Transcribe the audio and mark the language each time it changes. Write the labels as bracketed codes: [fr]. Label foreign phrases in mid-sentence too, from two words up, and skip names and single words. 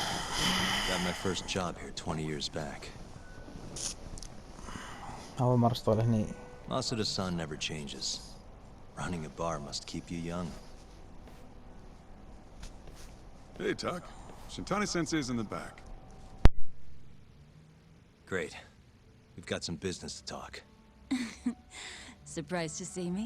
[en] Got my first job here 20 years back. [ar] أول مرة أشتغل هني. [en] Masuda-san never changes. Running a bar must keep you young. Hey, Tuck. Shintani-sensei's in the back. Great. We've got some business to talk. Surprised to see me?